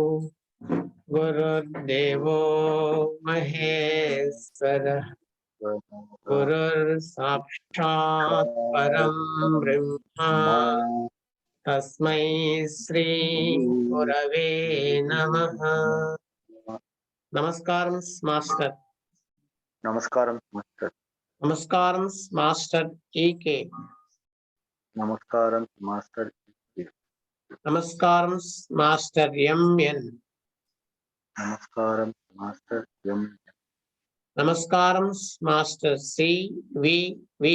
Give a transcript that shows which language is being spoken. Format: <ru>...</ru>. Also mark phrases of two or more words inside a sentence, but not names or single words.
<sa>गुरुर्देवो महेश्वरः गुरुर्साक्षात् परं ब्रह्म तस्मै श्री गुरवे नमः।</sa> <te>నమస్కారం మాస్టర్। నమస్కారం మాస్టర్. నమస్కారం మాస్టర్ ఈకే. నమస్కారం మాస్టర్. నమస్కారం మాస్టర్ ఎంఎన్. నమస్కారం మాస్టర్ ఎం. నమస్కారం మాస్టర్ సివివి.</te>